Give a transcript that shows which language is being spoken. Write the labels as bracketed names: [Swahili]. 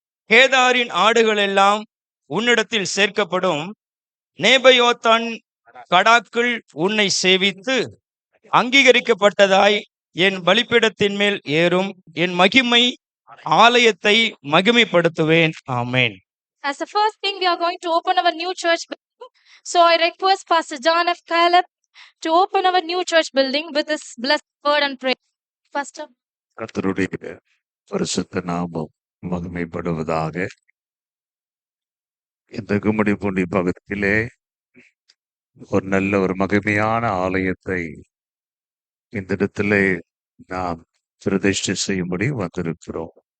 [Tamil] கேதாரின் ஆடுகள் எல்லாம் உன்னிடத்தில் சேர்க்கப்படும். நேபயோத்தான் கடாக்கள் உன்னை சேவித்து அங்கீகரிக்கப்பட்டதாய் என் பலிபீடத்தின் மேல் ஏறும். என் மகிமை ஆலயத்தை மகிமைப்படுத்துவேன். ஆமென். [English] As the first thing, we are going to open our new church building. So I request Pastor John F. Caleb to open our new church building with his blessed word and prayer. Pastor. [Tamil] கர்த்தருடைய பரிசுத்த நாமம் மகிமைப்படுவதாக. இந்த கும்மிடிப்பூண்டி பகுதியிலே ஒரு நல்ல ஒரு மகிமையான ஆலயத்தை இந்த இடத்திலே நாம் பிரதிஷ்டை செய்யும்படி வந்திருக்கிறோம்.